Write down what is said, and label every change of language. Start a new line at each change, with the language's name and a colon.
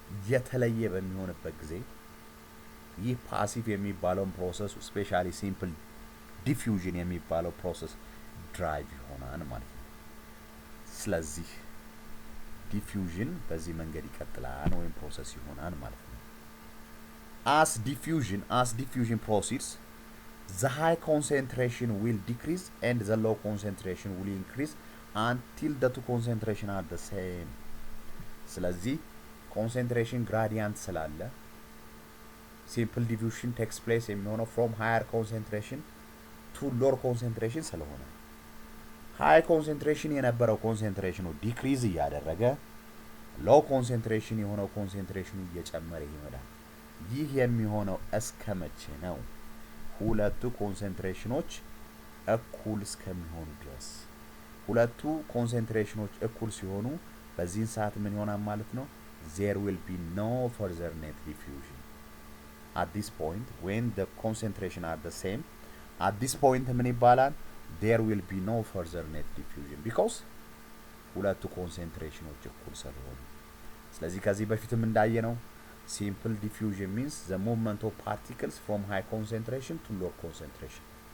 Amharic: የተለየ በሚሆንበት ጊዜ ይህ ፓሲቭ የሚባለው ፕሮሰስ ስፔሻሊ ሲምፕል ዲፊውዥን የሚባለው ፕሮሰስ ድራይቭ ይሆናል ማለት ነው። ስለዚህ ዲፊውዥን በዚህ መንገድ ይቀጥላል ወይም ፕሮሰስ ይሆናል ማለት ነው።
English: as diffusion proceeds, the high concentration will decrease and the low concentration will increase until the two concentration are the same. ስለዚህ concentration gradient ስላለ simple diffusion takes place የሚሆነው from higher concentration to lower concentration ስለሆነ high concentration የነበረው concentration ዲክሪዝ እያደረገ low concentration የሆነው concentration እየጨመረ ይሄዳል።
Amharic: ይህ የሚሆነው እስከመቼ ነው? ሁለቱ ኮንሰንትሬሽኖች እኩል እስከሚሆኑ ድረስ። ሁለቱ ኮንሰንትሬሽኖች እኩል ሲሆኑ በዚህን ሰዓት ምን ይሆናል ማለት ነው?
English: there will be no further net diffusion at this point when the concentration are the same. at this point
Amharic: ምን ይባላል?
English: there will be no further net diffusion because
Amharic: ሁለቱ ኮንሰንትሬሽኖች እኩል ስለሆኑ። ስለዚህ ከዚህ በፊትም እንዳየነው
English: simple diffusion means the movement of particles from high concentration to low concentration.